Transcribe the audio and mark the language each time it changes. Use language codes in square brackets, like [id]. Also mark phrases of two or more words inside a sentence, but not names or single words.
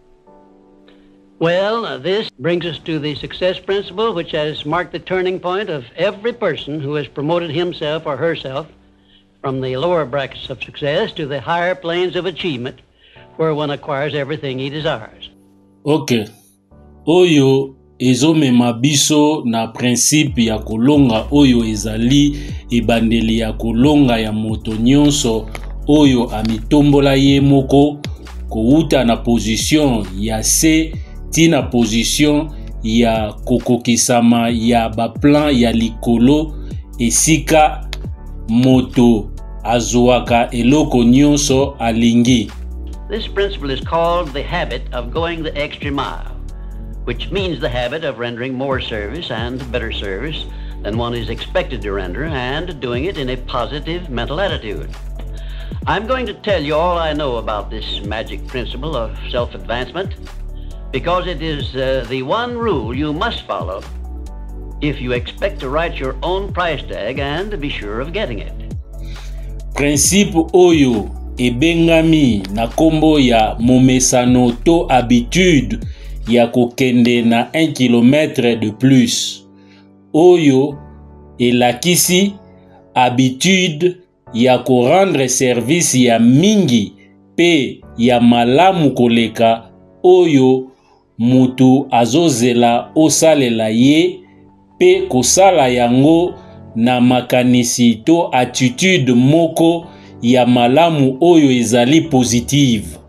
[en] Well, this brings us to the success principle, which has marked the turning point of every person who has promoted himself or herself from the lower brackets of success to the higher planes of achievement, where one acquires everything he desires. Ok. [ln] Oyo ezomema biso na principe ya kolonga oyo ezali ebandeli ya kolonga ya moto nyonso oyo amitombola ye moko kouta na position ya C tina position ya kokokisama ya baplan ya likolo esika moto azuaka eloko nyonso alingi. [en] This principle is called the habit of going the extra mile, which means the habit of rendering more service and better service than one is expected to render, and doing it in a positive mental attitude. I'm going to tell you all I know about this magic principle of self-advancement, because it is the one rule you must follow if you expect to write your own price tag and to be sure of getting it. [ln] Principe oyo ebengami na kombo ya momesano to habitude ya kokende na 1 km [fr] de plus. [ln] Oyo elakisi habitude ya ko [fr] rendre service [ln] ya mingi pe ya malamu koleka oyo mutu azozela osalela ye pe kosala yango na makanisi to attitude moko ya malamu oyo ezali positive.